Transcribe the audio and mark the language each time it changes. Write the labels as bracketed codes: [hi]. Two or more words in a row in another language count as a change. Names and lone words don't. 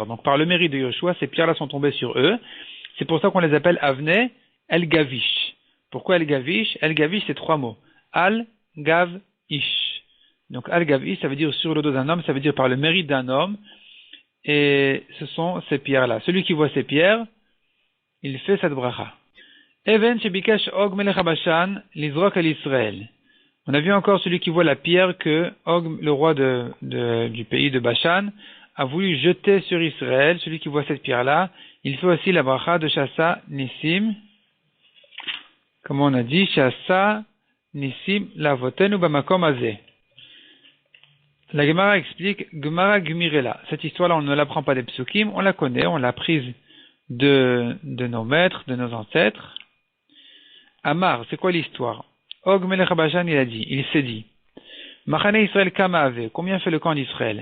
[fr] Donc par le mérite de Yoshua, ces pierres-là sont tombées sur eux. C'est pour ça qu'on les appelle [he] אבני אל גביש. [fr] Pourquoi [he] אל גביש? אל גביש [fr] c'est trois mots. [he] על גב איש. [fr] Donc [he] על גביש, [fr] ça veut dire sur le dos d'un homme, ça veut dire par le mérite d'un homme. Et ce sont ces pierres-là. Celui qui voit ces pierres, il fait cette bracha. [he] אבן שביקש עוג מלך בשן לזרוק על ישראל. [fr] On a vu encore celui qui voit la pierre que Og, le roi du pays de Bashan, a voulu jeter sur Israël. Celui qui voit cette pierre-là, il fait aussi la bracha de [he] שעשה ניסים. [fr] Comme on a dit, [he] שעשה ניסים לאבותינו במקום הזה. [fr] La Gemara explique, [he] גמרא גמירי לה. [fr] Cette histoire-là, on ne l'apprend pas des psukim, on la connaît, on l'a prise de nos maîtres, de nos ancêtres. Amar, c'est quoi l'histoire? [he] עוג מלך בשן, [fr] il s'est dit, [he] מחנה ישראל כמה הוי, [fr] combien fait le camp d'Israël?